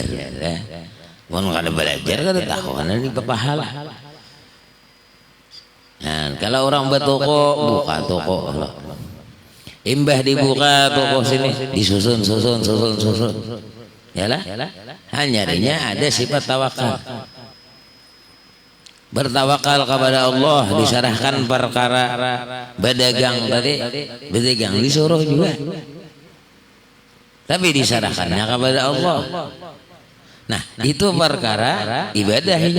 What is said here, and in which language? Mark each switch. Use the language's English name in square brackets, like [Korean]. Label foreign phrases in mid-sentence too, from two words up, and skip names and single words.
[Banjar] Mau kada belajar kada tahu kan di pahala. Nah, kalau orang bertoko buka toko, imbah dibuka toko sini disusun. Yalah, hanyarinya ada sifat tawakal. Bertawakal kepada Allah, diserahkan perkara berdagang tadi, berdagang disuruh juga. Tapi diserahkannya kepada Allah. Nah, itu perkara ibadah ini.